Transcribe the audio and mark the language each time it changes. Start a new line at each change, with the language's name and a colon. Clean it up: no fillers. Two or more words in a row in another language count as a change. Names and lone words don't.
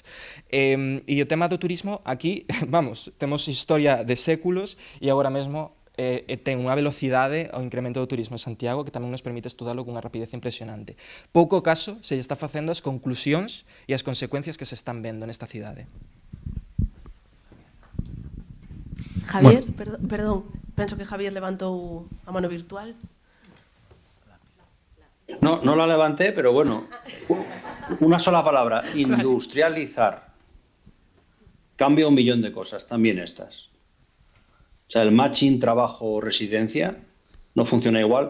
Galician: E o tema do turismo, aquí, vamos, temos historia de séculos e agora mesmo ten unha velocidade ao incremento do turismo en Santiago que tamén nos permite estudalo con unha rapidez impresionante. Pouco caso se lle está facendo as conclusións e as consecuencias que se están vendo nesta cidade. Javier, perdón, penso que Javier levantou a mano virtual.
Spanish: No la levanté, pero bueno, una sola palabra, industrializar. Cambia un millón de cosas, también estas. O sea, el matching trabajo-residencia no funciona igual.